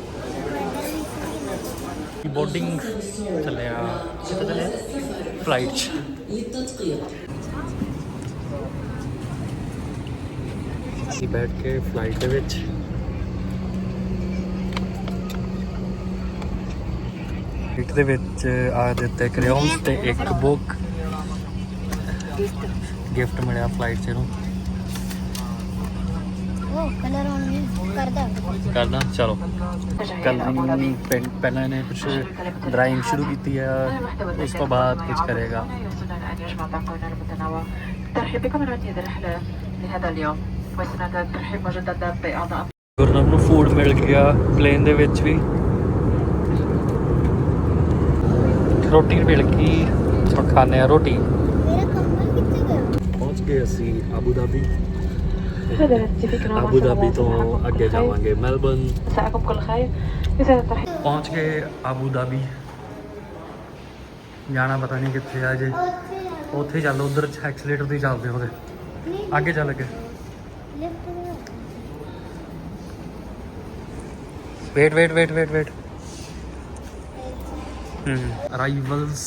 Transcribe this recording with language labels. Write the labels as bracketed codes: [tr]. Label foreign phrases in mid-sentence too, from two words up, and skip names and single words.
[pa] ਬੋਰਡਿੰਗ ਚੱਲਿਆ ਕਿੱਥੇ ਚੱਲਿਆ ਫਲਾਈਟ 'ਚ ਅਸੀਂ ਬੈਠ ਕੇ ਫਲਾਈਟ ਦੇ ਵਿੱਚ ਫਲਾਈਟ ਦੇ ਵਿੱਚ ਆ ਦਿੱਤੇ ਕਰਿਓਨਸ ਤੇ ਇੱਕ [en] book gift [pa] ਮਿਲਿਆ ਫਲਾਈਟ 'ਚ ਨੂੰ [en] ਉਹ colour on [pa] ਕਰਨਾ ਚਲੋ ਕਲਰਿੰਗ ਪਹਿਲਾਂ ਇਹਨੇ ਕੁਝ ਡਰਾਇੰਗ ਸ਼ੁਰੂ ਕੀਤੀ ਹੈ ਉਸ ਤੋਂ ਬਾਅਦ ਕੁਝ ਕਰੇਗਾ [ar] ترحيب بكم من هذه الرحلة لهذا اليوم وسنة ترحيب مجددا بأعضاء [pa] ਗੁਰਨਵ ਨੂੰ ਫੂਡ ਮਿਲ ਗਿਆ ਪਲੇਨ ਦੇ ਵਿੱਚ ਵੀ ਰੋਟੀ ਮਿਲ ਗਈ ਸੋ ਖਾਣੇ ਆ ਰੋਟੀ ਮੇਰਾ ਕੰਬਲ ਕਿੱਥੇ ਗਿਆ ਪਹੁੰਚ ਗਏ ਅਸੀਂ ਆਬੂ ਧਾਬੀ [ar] هذا فكرة [pa] ਆਬੂ ਧਾਬੀ ਤੋਂ ਅੱਗੇ ਜਾਵਾਂਗੇ ਮੈਲਬਰਨ [ar] مساءكم كل خير يسعد الترحيب [pa] ਪਹੁੰਚ ਗਏ ਆਬੂ ਧਾਬੀ ਜਾਣਾ ਪਤਾ ਨਹੀਂ ਕਿੱਥੇ ਆ ਜੇ ਉੱਥੇ ਚੱਲ ਉਧਰ ਐਕਸਲੇਟਰ ਤੇ ਚੱਲਦੇ ਉਹਦੇ ਅੱਗੇ ਚੱਲ ਕੇ [en] wait arrivals